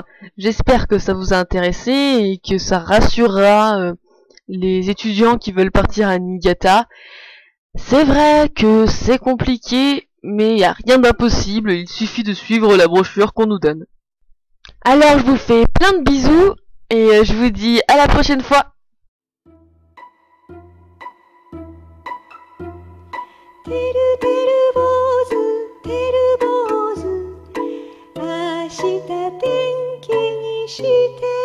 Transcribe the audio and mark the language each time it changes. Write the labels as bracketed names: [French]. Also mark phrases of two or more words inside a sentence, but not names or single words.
[French] J'espère que ça vous a intéressé et que ça rassurera les étudiants qui veulent partir à Niigata. C'est vrai que c'est compliqué, mais il n'y a rien d'impossible, il suffit de suivre la brochure qu'on nous donne. Alors je vous fais plein de bisous, et je vous dis à la prochaine fois. [Japanese] てるてる坊主てる坊主明日天気にして